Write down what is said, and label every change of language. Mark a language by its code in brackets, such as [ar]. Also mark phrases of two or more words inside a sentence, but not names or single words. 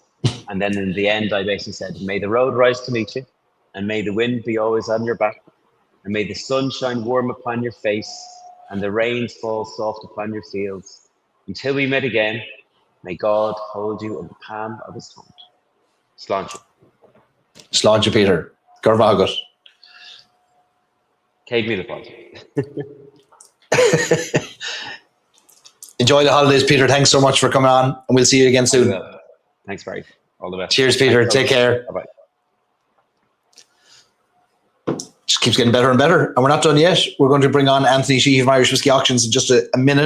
[en] And then in the end, I basically said, may the road rise to meet you, and may the wind be always on your back, and may the sun shine warm upon your face, and the rains fall soft upon your fields. Until we meet again, may God hold you in the palm of his hand. Sláinte. Sláinte, Peter. Garvagot. [ga] Céad Míle Fáilte. [en] Enjoy the holidays, Peter. Thanks so much for coming on, and we'll see you again soon. Thanks, Barry. All the best. Cheers, Peter. Thanks, take care. Bye-bye. Just keeps getting better and better. And we're not done yet. We're going to bring on Anthony Sheehy from Irish Whiskey Auctions in just a minute.